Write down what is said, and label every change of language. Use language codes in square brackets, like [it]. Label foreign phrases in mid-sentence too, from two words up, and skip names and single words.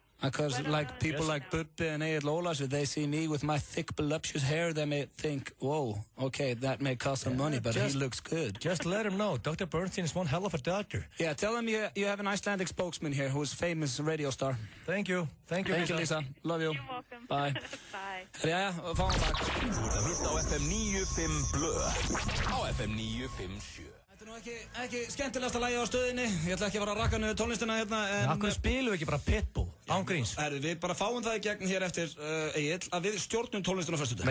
[en] Because people like Bubbi and Egil Ólafs, if they see me with my thick, voluptuous hair, they may think, whoa, okay, that may cost some money, but he looks good. Just let him know. Dr. Bernstein is one hell of a doctor. Yeah, tell him you have an Icelandic spokesman here who's famous radio star. Thank you. Thank you, Lisa. Love you. You're welcome. Bye. Bye. [is] Ja, fáum takk. Þú ert að hlusta á FM 95 Blöð. Á FM 957. Þetta er nú ekki skemmtilegasta lagi á stöðinni. Ég ætla ekki að fara að rakka niður tónlistina hérna. Akkur spilum við ekki bara Pitbull, ángríns? Við bara fáum það í gegn hér eftir Egil að við stjórnum tónlistina á föstudag.